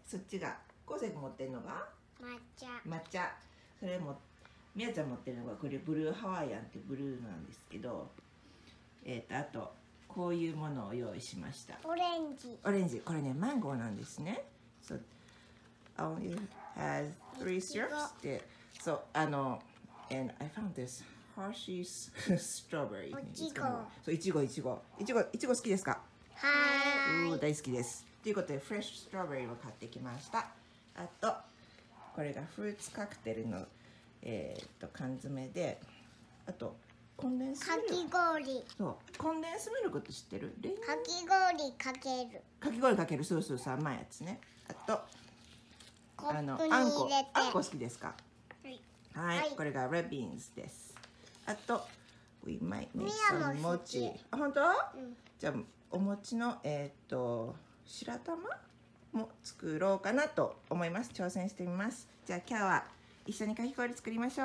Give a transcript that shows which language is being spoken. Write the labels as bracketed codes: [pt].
[ja] そっちが康生くん持ってるのが抹茶。それも宮ちゃん持ってるのがこれブルーハワイアンってブルーなんですけど、あとこういうものを用意しました。オレンジ、これねマンゴーなんですね。 [en] So only has 3 syrups. So and I found this Hershey's strawberry. [ja] そういちご好きですか？はい。大好きです。ということでフレッシュストロベリーを買ってきました。あとこれがフルーツカクテルの缶詰で、あとコンデンスミルク。かき氷。そう、コンデンスミルクって知ってる？かき氷かける。そう甘いやつね。あとあんこ好きですか？はい。これがレビーンズです。 [en] あと we might make some 餅。 [ja] あ、本当？じゃあお餅の白玉も作ろうかなと思います。挑戦してみます。じゃあ今日は一緒にかき氷作りましょう。